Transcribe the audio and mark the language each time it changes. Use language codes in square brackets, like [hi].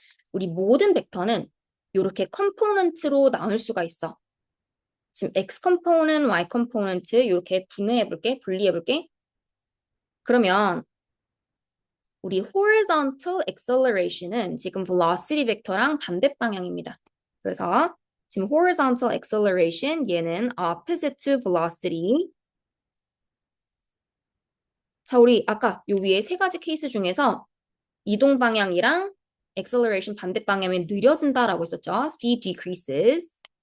[ko] 우리 모든 벡터는 이렇게 컴포넌트로 나눌 수가 있어. 지금 x 컴포넌트, y 컴포넌트 이렇게 분리해 볼게. 그러면 우리 horizontal acceleration은 지금 velocity 벡터랑 반대 방향입니다. 그래서 지금 horizontal acceleration 얘는 [en] opposite to velocity. [ko] 자, 우리 아까 요 위에 세 가지 케이스 중에서 이동 방향이랑 acceleration 반대 방향이 느려진다라고 했었죠. [en] speed decreases.